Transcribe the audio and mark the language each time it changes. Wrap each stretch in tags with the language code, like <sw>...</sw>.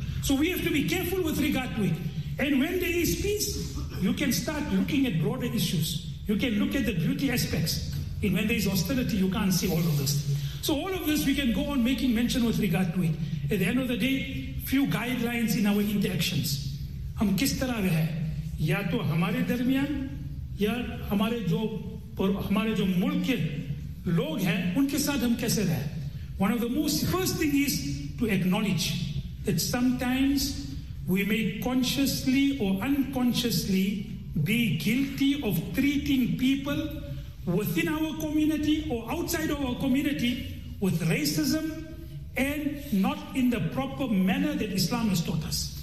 <en>So we have to be careful with regard to it. And when there is peace, you can start looking at broader issues. You can look at the beauty aspects. And when there is hostility, you can't see all of this. So all of this, we can go on making mention with regard to it. At the end of the day, few guidelines in our interactions.</en> <ur>ہم کس طرح رہے یا تو ہمارے درمیان یا ہمارے جو پر ہمارے جو ملک کے لوگ ہیں ان کے ساتھ ہم کیسے رہے.</ur> <en>One of the most first thing is to acknowledge that sometimes we may consciously or unconsciously be guilty of treating people within our community or outside of our community with racism and not in the proper manner that Islam has taught us.</en>